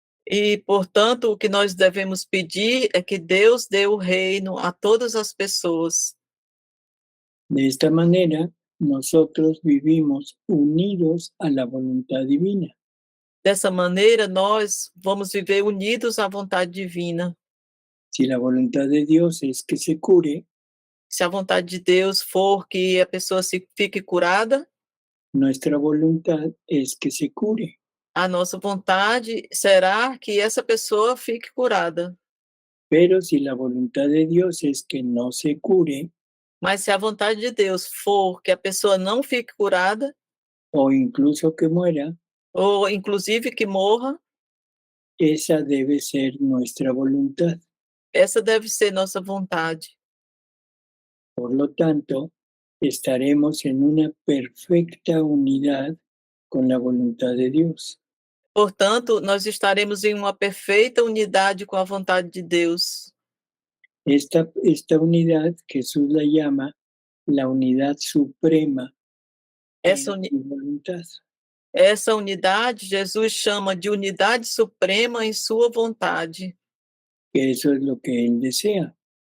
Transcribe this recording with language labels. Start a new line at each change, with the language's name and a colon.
Portuguese: E, portanto, o que nós devemos pedir é que Deus dê o reino a todas as pessoas.
Spanish: De esta manera, nosotros vivimos unidos a la voluntad divina.
Portuguese: Dessa maneira, nós vamos viver unidos à vontade divina.
Spanish: Si la voluntad de Dios es que se cure,
Portuguese: Se a vontade de Deus for que a pessoa fique curada,
Spanish: nuestra voluntad es que se cure.
Portuguese: a nossa vontade será que essa pessoa fique curada.
Spanish: Pero si la voluntad de Dios es que no se cure,
Portuguese: Mas se a vontade de Deus for que a pessoa não fique curada,
Spanish: o incluso que muera,
Portuguese: ou inclusive que morra,
Spanish: esa debe ser nuestra voluntad.
Portuguese: essa deve ser nossa vontade.
Spanish: Por lo tanto, estaremos en una perfecta unidad con la voluntad de Dios.
Portuguese: Portanto, nós estaremos em uma perfeita unidade com a vontade de Deus.
Spanish: Esta unidad Jesús la llama la unidad suprema en
Portuguese: Essa,
Spanish: su voluntad.
Portuguese: essa unidade, Jesus chama de unidade suprema em sua vontade.
Spanish: Que eso es lo que Él desea.